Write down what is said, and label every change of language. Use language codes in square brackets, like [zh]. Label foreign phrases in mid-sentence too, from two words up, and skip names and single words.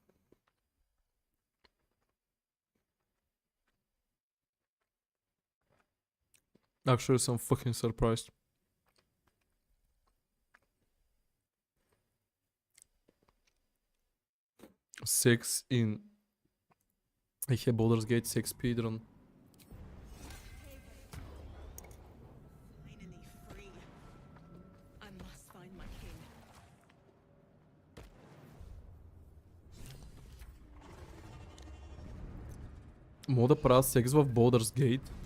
[en] Actually, съм fucking surprised. Sex in... I have Baldur's Gate 6 speedrun. [bg] Мога да правя секс в Baldur's Gate?